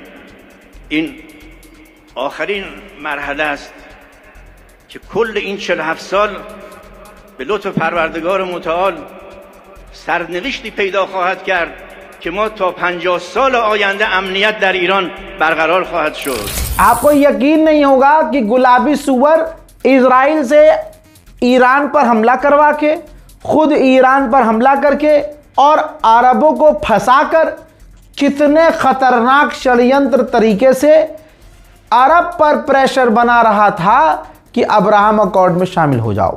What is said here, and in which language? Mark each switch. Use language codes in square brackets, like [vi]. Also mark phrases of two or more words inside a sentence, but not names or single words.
[fa] این آخرین مرحله است که کل این 47 سال به لطف پروردگار متعال سرنوشتی پیدا خواهد کرد که ما تا 50 سال آینده امنیت در ایران برقرار خواهد شد. [hi] आपको यकीन नहीं होगा कि गुलाबी सुअर इजराइल से ईरान पर हमला करवा के, खुद ईरान पर हमला करके और अरबों को फंसाकर कितने खतरनाक षड्यंत्र तरीके से अरब पर प्रेशर बना रहा था कि अब्राहम अकॉर्ड में शामिल हो जाओ।